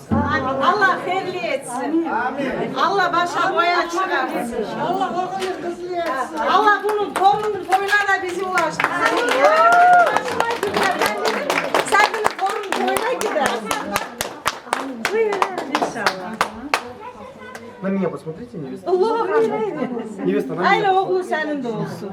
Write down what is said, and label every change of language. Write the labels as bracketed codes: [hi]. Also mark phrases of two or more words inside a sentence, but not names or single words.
[tr] Allah hayırlı etsin. Allah başa boya çıkarsın. Allah oğlunu kızlı etsin. Allah bunun torunun toyuna da bizi ulaştırsın. Sen bunun torunun toyuna gidersin. İnşallah. [ru] На меня посмотрите, невеста. [tr] Allah'ım [ru] Невеста, на [tr] Aile [ru] меня. [tr] oğlu senin de olsun.